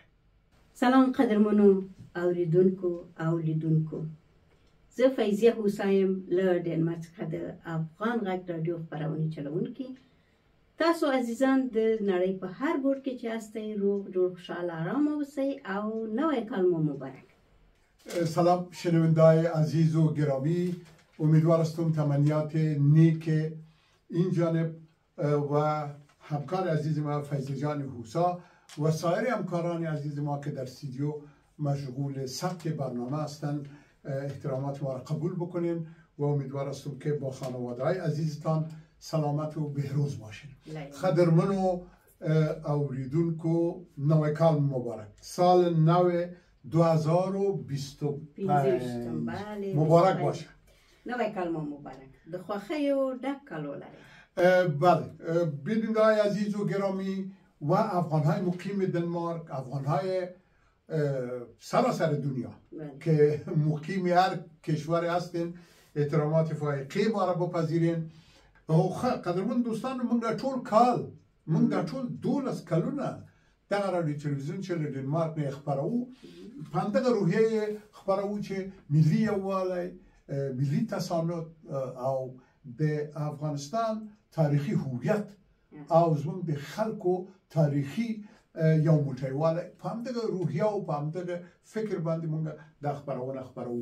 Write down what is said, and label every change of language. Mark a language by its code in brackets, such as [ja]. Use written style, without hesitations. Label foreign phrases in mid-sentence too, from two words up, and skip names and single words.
[ps] سلام قدرمنو اوریدونکو او لیدونکو، زه فیضیه هوسا یم له ډنمارک څخه د افغان غږ رادیو خپرونې چلونکي. تاسو عزیزان د نړۍ په هر ګوټ کې چې هستئ، روغ جوړ خوشحال آرام اوسئ او نوی کال مو مبارک. [fa] سلام شنوندای عزیز و گرامی، امیدوار هستم تمنیات نیک این جانب و همکار عزیز ما فیض جان هوسا و سایر همکاران عزیز ما که در استودیو مشغول ثبت برنامه هستند احترامات ما را قبول بکنین و امیدوار هستم که با خانواده های عزیزتان سلامت و بهروز باشین. [ps] قدرمنو اوریدونکو، نوی کال مبارک، [fa] سال نو 2025 مبارک باشه. [ps] نوی کال مبارک، د خوښیو ډک کال ولرئ. [fa] بله، بینندگان عزیز و گرامی و افغانهای مقیم دنمارک، افغانهای سراسر دنیا که مقیم هر کشور هستین، احترامات فائقه ما را بپذیرین. [ps] قدرمن دوستان، [fa] من در طول [ps] کال، [fa] من در طول [ps] 12 کلونه دغه رادیو تلویزیون چې له ډنمارک نه خپرو، په همدغه روحیه خپرو چې ملي یووالی، ملي تسامح او د افغانستان تاریخي هویت او زموږ د خلکو تاریخي یو موټیوالی، په همدغه روحیه او په همدغه فکر باندې موږ دا خپرونه خپرو.